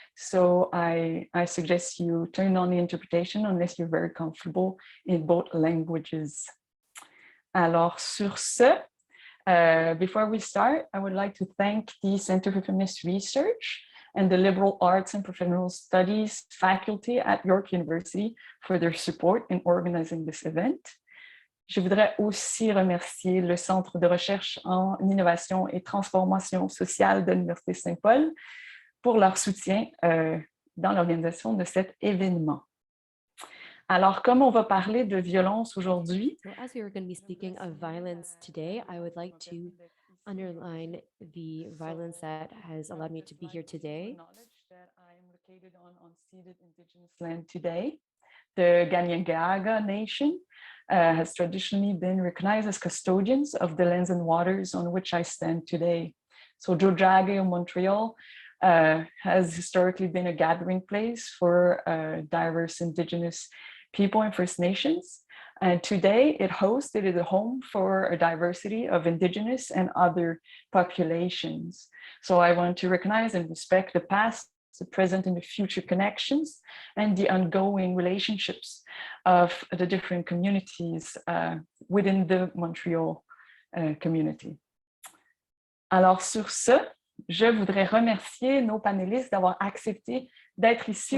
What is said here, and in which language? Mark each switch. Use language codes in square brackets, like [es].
[en] So I suggest you turn on the interpretation unless you're very comfortable in both languages. [fr] Alors, sur ce, [en] before we start, I would like to thank the Center for Feminist Research and the Liberal Arts and Professional Studies faculty at York University for their support in organizing this event. [fr] Je voudrais aussi remercier le Centre de recherche en innovation et transformation sociale de l'Université Saint-Paul pour leur soutien dans l'organisation de cet événement. Alors, comme on va parler de violence aujourd'hui, [en] So as we are going to be speaking of violence today, I would like to underline the violence that has allowed me to be here today. I am located on unceded indigenous land today. The Ganyangaga Nation has traditionally been recognized as custodians of the lands and waters on which I stand today. So Jojage in Montreal has historically been a gathering place for diverse indigenous people and First Nations. And today it is a home for a diversity of indigenous and other populations. So I want to recognize and respect the past, the present, and the future connections and the ongoing relationships of the different communities within the Montreal community. [fr] Alors sur ce, je voudrais remercier nos panélistes d'avoir accepté d'être ici